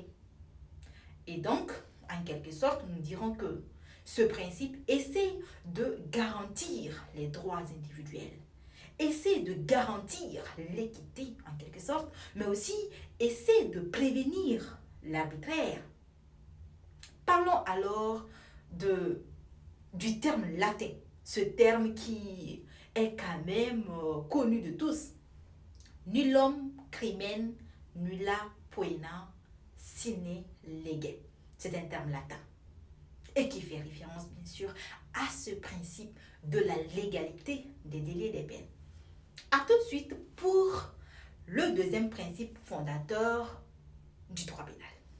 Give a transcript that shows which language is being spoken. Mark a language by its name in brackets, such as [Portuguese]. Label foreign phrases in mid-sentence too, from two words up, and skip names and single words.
[French] Et donc, en quelque sorte, nous dirons que ce principe essaie de garantir les droits individuels, essaie de garantir l'équité, en quelque sorte, mais aussi essaie de prévenir l'arbitraire. Parlons alors du terme latin, ce terme qui est quand même connu de tous. [Latin] Nullum crimen nulla poena sine lege. [French] C'est un terme latin et qui fait référence bien sûr à ce principe de la légalité des délits et des peines. A tout de suite pour le deuxième principe fondateur du droit pénal.